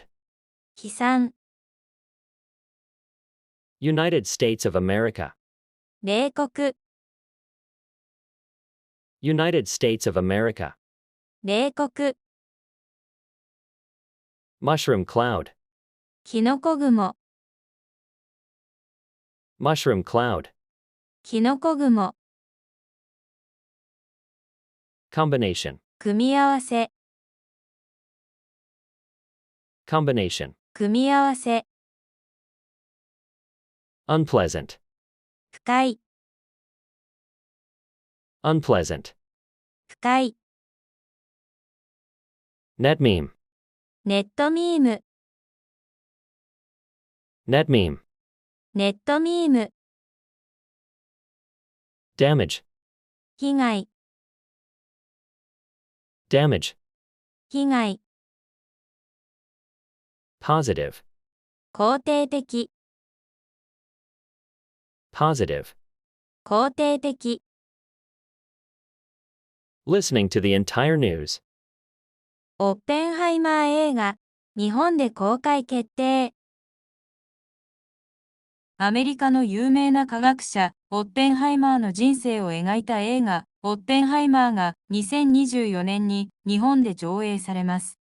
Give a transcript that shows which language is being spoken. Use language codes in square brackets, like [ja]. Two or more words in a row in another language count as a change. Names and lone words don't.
[ja] 悲惨、 [en] United States of America, [ja] 冷酷、 [en] United States of America, [ja] 冷酷、 [en] mushroom cloud, [ja] キノコ雲、 [en] mushroom cloud, [ja] キノコ雲、 [en] combination, [ja] 組み合わせ、 [en] combination, [ja] 組み合わせ、 [en] unpleasant, [ja] 不快、 [en] unpleasant, [ja] 不快、 [en] net meme, [ja] ネットミーム、 [en] net meme, [ja] ネットミーム、 [en] damage, [ja] 被害、 [en] damage, [ja] 被害、 [en] positive, [ja] 肯定的、 [en] positive, [ja] 肯定的、 [en] listening to the entire news, [ja] オッペンハイマー映画、日本で公開決定。アメリカの有名な科学者、オッペンハイマーの人生を描いた映画、オッペンハイマーが2024年に日本で上映されます。